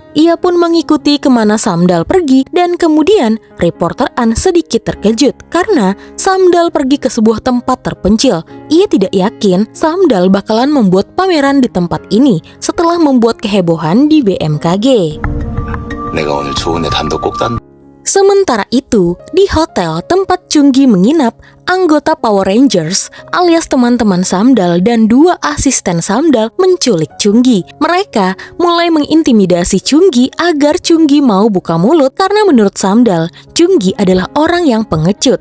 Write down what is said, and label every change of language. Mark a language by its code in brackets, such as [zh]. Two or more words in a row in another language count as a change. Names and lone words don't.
[id] Ia pun mengikuti kemana Samdal pergi dan kemudian reporter An sedikit terkejut karena Samdal pergi ke sebuah tempat terpencil. Ia tidak yakin Samdal bakalan membuat pameran di tempat ini setelah membuat kehebohan di BMKG. [ko] 내가 오늘 좋은 애 단독 꼭 딴. [id] Sementara itu, di hotel tempat Chunggi menginap, anggota Power Rangers alias teman-teman Samdal dan 2 asisten Samdal menculik Chunggi. Mereka mulai mengintimidasi Chunggi agar Chunggi mau buka mulut karena menurut Samdal, Chunggi adalah orang yang pengecut.